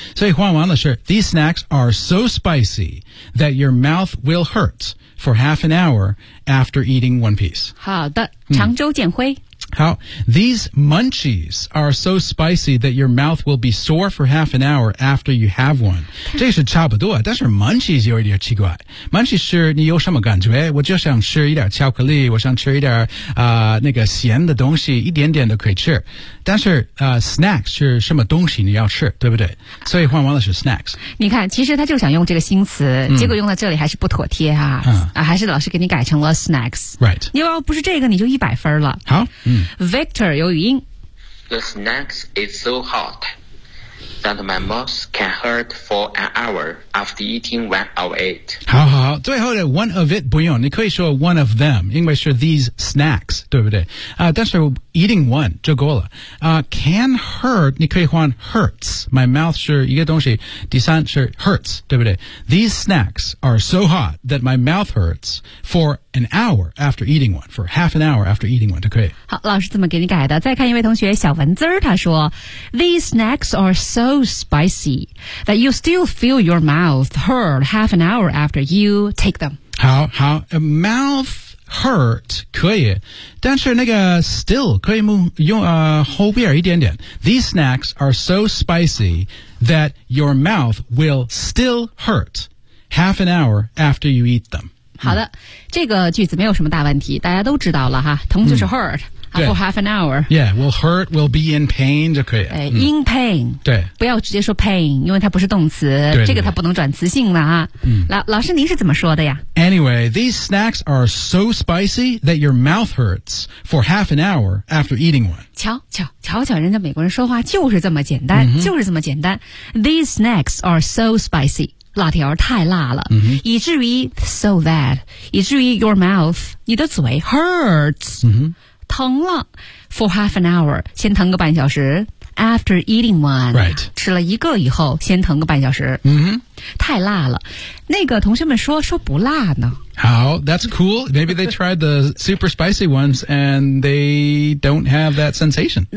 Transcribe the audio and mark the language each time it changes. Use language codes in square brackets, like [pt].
[zh] 所以换完了是 [en] these snacks are so spicy that your mouth will hurt for half an hour after eating one piece. [zh] 好的，常州建辉。 [en] 好 ，these munchies are so spicy that your mouth will be sore for half an hour after you have one. [zh] 这是差不多，但是 munchies 有一点奇怪。munchies 是你有什么感觉？我就想吃一点巧克力，我想吃一点那个咸的东西，一点点都可以吃。但是snacks 是什么东西你要吃，对不对？所以换完了是 snacks。你看，其实他就想用这个新词，结果用到这里还是不妥帖啊，还是老师给你改成了 snacks。 [en] Right. [zh] 你要不是这个，你就100分了。好。 Victor 有语音 [en] The snacks is so hot that my mouth can hurt for an hour after eating one of it. [zh] 好好好最后的 [en] one of it [zh] 不用你可以说 [en] one of them 因为是 these snacks 对不对、但是 eating one 就够了、can hurt 你可以换 hurts my mouth 是一个东西第三是 hurts 对不对 these snacks are so hot that my mouth hurts for an hour after eating one for half an hour after eating one 就可以 [zh] 好老师怎么给你改的再看一位同学小文字他说 [en] these snacks are so spicy that you still feel your mouth hurt half an hour after you take them [zh] 好好 mouthHurt 可以，但是那个 still 可以用后边一点点。 [en] These snacks are so spicy that your mouth will still hurt half an hour after you eat them. [zh] 好的，这个句子没有什么大问题，大家都知道了哈。疼就是 [en] hurt for half an hour. Yeah, will hurt, will be in pain [zh] 就可以。 [en] In pain. [zh] 对，不要直接说 pain， 因为它不是动词，这个它不能转词性了啊。老师您是怎么说的呀？ [en] Anyway, these snacks are so spicy that your mouth hurts for half an hour after eating one. [zh] 瞧瞧，人家美国人说话就是这么简单，就是这么简单。 [en] These snacks are so spicy, [zh] 辣条太辣了，以至于 [en] so that, [zh] 以至于 [en] your mouth, [zh] 你的嘴 [en] hurts, [zh] 疼了 [en] for half an hour, [zh] 先疼个半小时。 [en] After eating one, right. [zh] 吃了一个以后先疼个半小时。太辣了。那个同学们说不辣呢。 [en] 好 that's cool. Maybe they tried the super spicy ones and they don't have that sensation.